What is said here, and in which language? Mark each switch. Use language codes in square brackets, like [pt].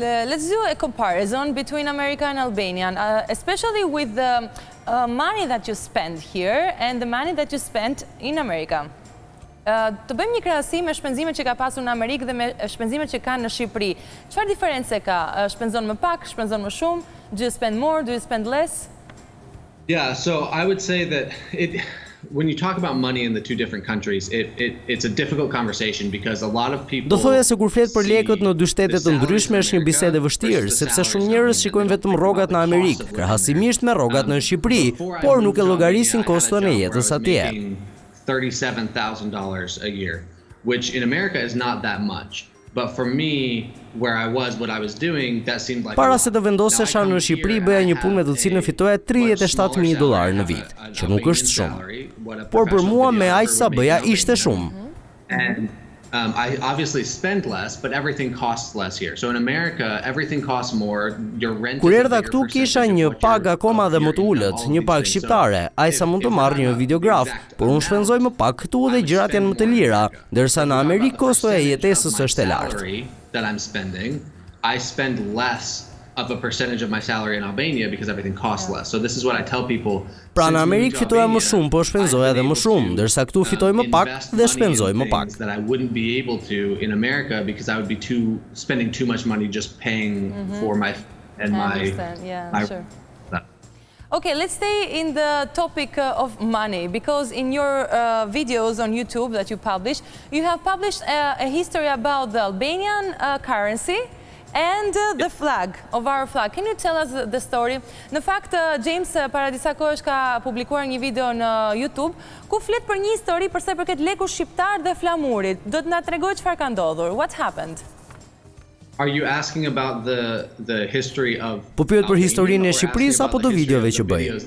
[en] Let's do a comparison between America and Albania, especially with the money that you spend here and the money that you spent in America. [sq] Të bëjmë një krahasim me shpenzimet që ka pasur në Amerikë dhe me shpenzimet që kanë në Shqipëri. Çfarë diferencë ka? Shpenzon më pak, shpenzon më shumë? [en] Do you spend more, do you spend less? Yeah, so I would say that when you talk about money in the two different countries, it's a difficult conversation because a lot of people. [sq] Do thoya se kur flet për lekët në dy shtete të ndryshme është një bisedë e vështirë, sepse shumë njerëz shikojnë vetëm rrogat në Amerikë, krahasimisht me rrogat në Shqipëri, por nuk e llogarisin koston e jetës atje. [en] $37,000 a year, which in America is not that much. But for me, where I was, what I was doing, that seemed like. [sq] Para se të vendosesha në Shqipëri, bëja një punë me të cilën fitoja $37,000 në vit, që nuk është shumë. Por për mua me aq sa bëja ishte shumë. [en] And I obviously spend less, but everything costs less here. So in America, everything costs more. Your rent. [sq] Kur erdha këtu kisha një pagë akoma dhe më të ulët, një pagë shqiptare, aq sa mund të marr një videograf, por unë shpenzoj më pak këtu dhe gjërat janë më të lira, ndërsa në Amerikë kostoja e jetesës është e lartë. [en] That I'm spending, I spend less of a percentage of my salary in Albania because everything costs less. So this is what I tell people. [sq] Pra në Amerikë fitoja më shumë, po shpenzoj edhe më shumë, ndërsa këtu fitoj më pak dhe shpenzoj më pak. [en] That I wouldn't be able to in America because I would be spending too much money just paying for my and my. I understand. Yeah, sure. Okay, let's stay in the topic of money, because in your videos on YouTube that you publish, you have published a history about the Albanian currency and the flag, of our flag. Can you tell us the story? [sq] Në fakt, James para disa kohësh ka publikuar një video në YouTube ku flet për një histori për sa i përket lekut shqiptar dhe flamurit. Do të na tregoj çfarë ka ndodhur? [en] What happened? Are you asking about the history of? [sq] Po pyet për historinë e Shqipërisë apo të videove që bëj?